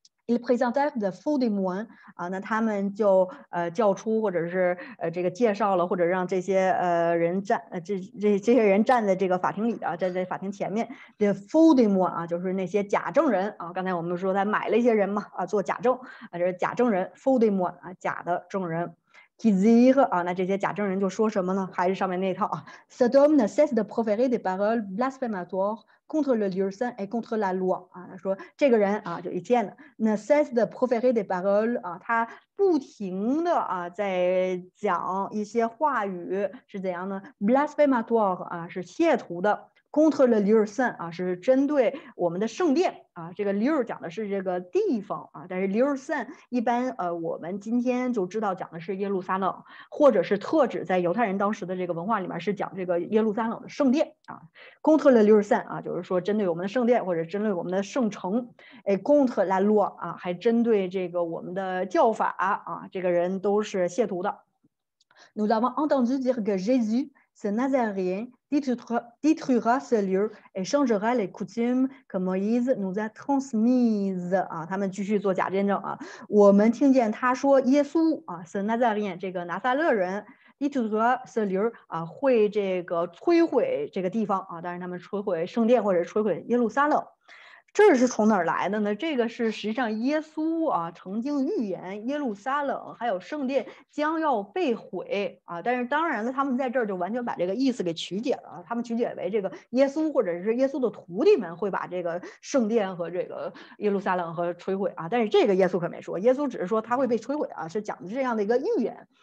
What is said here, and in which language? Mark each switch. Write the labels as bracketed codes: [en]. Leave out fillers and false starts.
[fr] Ils présentèrent de faux témoins [zh] 那他们就叫出或者是这个介绍了或者让这些人站这些人站在这个法庭里站在法庭前面 [fr] de faux témoins [zh] 就是那些假证人刚才我们说他买了一些人嘛做假证这是假证人 [fr] faux témoins [zh] 假的证人。 [fr] qui dirent [zh] 那这些假证人就说什么呢？还是上面那套 [fr] cet homme ne cesse de proférer des paroles blasphématoires contre le Dieu saint et contre la loi [zh] 说这个人就一见的 [fr] ne cesse de proférer des paroles [zh] 他不停的在讲一些话语是怎样呢 [fr] blasphématoire [zh] 是亵渎的。 [fr] contre le lieu saint [zh] 是针对我们的圣殿这个 lieu 讲的是这个地方但是 lieu saint 一般我们今天就知道讲的是耶路撒冷，或者是特指在犹太人当时的这个文化里面是讲这个耶路撒冷的圣殿 [fr] contre le lieu saint [zh] 就是说针对我们的圣殿或者针对我们的圣城 [fr] contre la loi [zh] 还针对这个我们的教法这个人都是亵渎的。 [fr] Nous avons entendu dire que Jésus ce Nazaréen détruira ce lieu et changera les coutumes que Moïse nous a transmises [zh] 他们继续做假见证我们听见他说耶稣 [fr] ce Nazaréen [zh] 这个拿撒勒人 [fr] détruira ce lieu [zh] 会这个摧毁这个地方但是他们摧毁圣殿或者摧毁耶路撒冷。这是从哪儿来的呢？这个是实际上耶稣曾经预言耶路撒冷还有圣殿将要被毁但是当然了，他们在这儿就完全把这个意思给曲解了他们曲解为这个耶稣或者是耶稣的徒弟们会把这个圣殿和这个耶路撒冷和摧毁但是这个耶稣可没说，耶稣只是说他会被摧毁是讲的这样的一个预言。